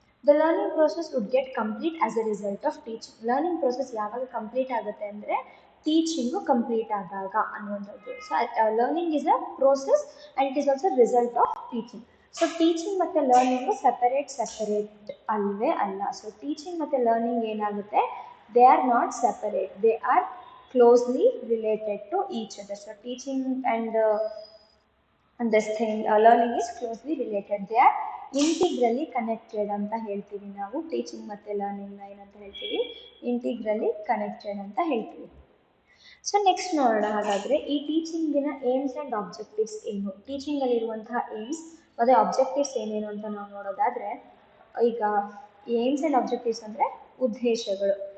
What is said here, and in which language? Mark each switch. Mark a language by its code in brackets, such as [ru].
[en] The learning process would get complete as a result of teaching. [kn] Learning process ಯಾವಾಗ complete ಆಗುತ್ತೆ ಅಂದರೆ teaching complete ಆದಾಗ ಅನ್ನುವಂಥದ್ದು. [en] So learning is a process and it is also result of teaching. [kn] So teaching ಮತ್ತು learning separate ಅಲ್ವೇ ಅಲ್ಲ. So teaching ಮತ್ತು learning ಏನಾಗುತ್ತೆ, [en] They are not separate, they are closely related to each other. So teaching and this thing learning is closely related, they are integrally connected [kn] ಅಂತ ಹೇಳ್ತೀವಿ ನಾವು. Teaching ಮತ್ತು ಲರ್ನಿಂಗ್ನ ಏನಂತ ಹೇಳ್ತೀವಿ, ಇಂಟಿಗ್ರಲಿ ಕನೆಕ್ಟೆಡ್ ಅಂತ ಹೇಳ್ತೀವಿ. ಸೊ ನೆಕ್ಸ್ಟ್ ನೋಡೋಣ. ಹಾಗಾದರೆ ಈ ಟೀಚಿಂಗಿನ ಏಮ್ಸ್ ಆ್ಯಂಡ್ ಆಬ್ಜೆಕ್ಟಿವ್ಸ್ ಏನು, ಟೀಚಿಂಗಲ್ಲಿರುವಂತಹ ಏಮ್ಸ್ ಮತ್ತು ಆಬ್ಜೆಕ್ಟಿವ್ಸ್ ಏನೇನು ಅಂತ ನಾವು ನೋಡೋದಾದರೆ, ಈಗ ಏಮ್ಸ್ ಆ್ಯಂಡ್ ಆಬ್ಜೆಕ್ಟಿವ್ಸ್ ಅಂದರೆ ಉದ್ದೇಶಗಳು.